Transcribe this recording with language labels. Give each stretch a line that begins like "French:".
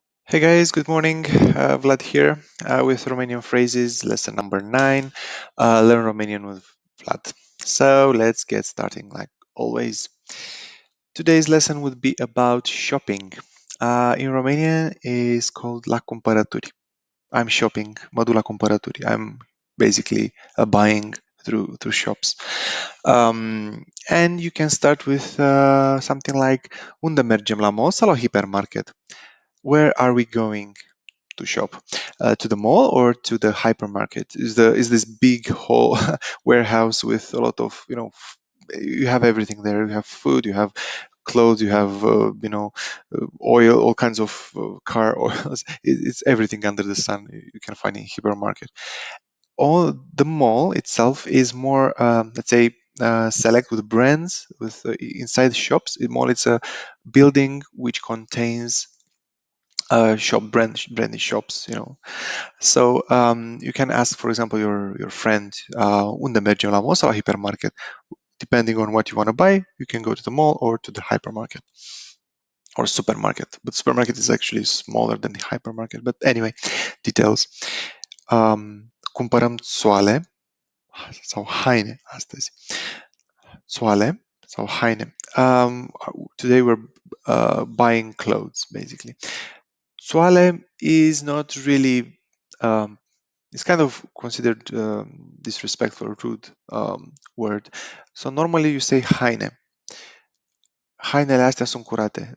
English: Hey guys, good morning. Vlad here, with Romanian phrases, lesson number 9. Learn Romanian with Vlad. So let's get starting like always. Today's lesson would be about shopping. In Romanian is called
Romanian: la cumpărături.
English: I'm shopping,
Romanian: mă duc la cumpărături.
English: I'm basically buying through shops. And you can start with something like
Romanian: unde mergem, la mall sau la hypermarket?
English: Where are we going to shop? To the mall or to the hypermarket? Is this big whole warehouse with a lot of, you have everything there. You have food, you have clothes, you have oil, all kinds of car oils. It's everything under the sun you can find in hypermarket. All the mall itself is more, let's say, select with brands with inside shops. Mall, it's a building which contains branded shops. So you can ask, for example, your friend,
Romanian: unde mergem la mall sau la hypermarket?
English: Depending on what you want to buy, you can go to the mall or to the hypermarket or supermarket. But supermarket is actually smaller than the hypermarket. But anyway, details.
Romanian: Cumpărăm țoale sau haine astăzi. Țoale sau haine.
English: Today we're buying clothes, basically. Țoale is not really, it's kind of considered disrespectful or rude word. So normally you say haine.
Romanian: Hainele astea sunt curate.